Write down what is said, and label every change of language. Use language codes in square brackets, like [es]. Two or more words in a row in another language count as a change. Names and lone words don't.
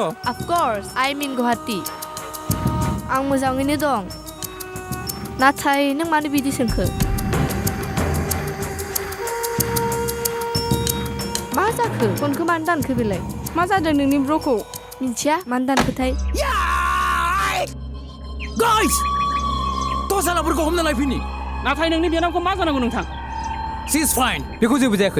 [en] of course I mean [brx] गुवाहाटी आं मोजाङैनो दं नाथाय नों मानो बिदि सोंखो मा जाखो फनखौ मानो दानखो बेलाय मा जादों नोंनि ब्र'खौ मिन्थिया मानो दानखोथाय गाइस दसालाफोरखौ हमना लायफिनि नाथाय नोंनि बिनानावखौ मा जानांगौ नोंथां [en] she is fine [brx] बेखौ जेबो जायाखै